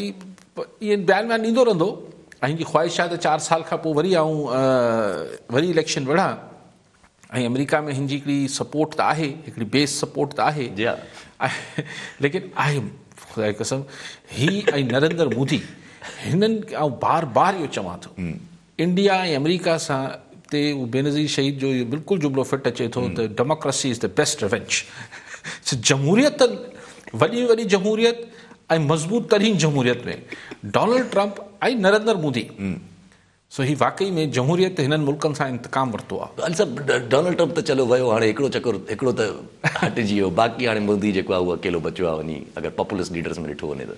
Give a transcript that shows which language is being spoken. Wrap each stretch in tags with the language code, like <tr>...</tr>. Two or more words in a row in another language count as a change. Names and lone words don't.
<sd>इहे बयान व्यान ईंदो रहंदो, ऐं हिनजी ख़्वाहिश आहे त 4 साल खां पोइ वरी इलेक्शन विढ़ा, ऐं अमेरिका में हिनजी हिकिड़ी सपोर्ट त आहे, हिकिड़ी</sd> <en>base support</en> <sd>त आहे, लेकिन आहे ख़ुदा जी कसम ही ऐं नरेंद्र मोदी, हिननि आउं बार बार इहो चवां थो, इंडिया ऐं अमेरिका सां ते उहो बेनज़ीर शहीद जो इहो बिल्कुलु जुमिलो फिट अचे थो त</sd> <en>democracy is the best revenge.</en> <sd>जमहूरियत, वॾी जमहूरियत ऐं मज़बूत तरीन जमहूरियत में डोनाल्ड ट्रम्प ऐं नरेंद्र मोदी, सो ही वाकई में जमहूरियत हिननि मुल्कनि सां इंतकाम वरितो आहे। अल साहिबु डोनाल्ड ट्रम्प त चलो वियो, हाणे हिकिड़ो चकर हिकिड़ो त हटिजी वियो, बाक़ी हाणे मोदी जेको आहे उहो अकेलो बचियो आहे वञी, अगरि</sd> <en>populist leaders</en> <sd>में ॾिठो वञे त।</sd>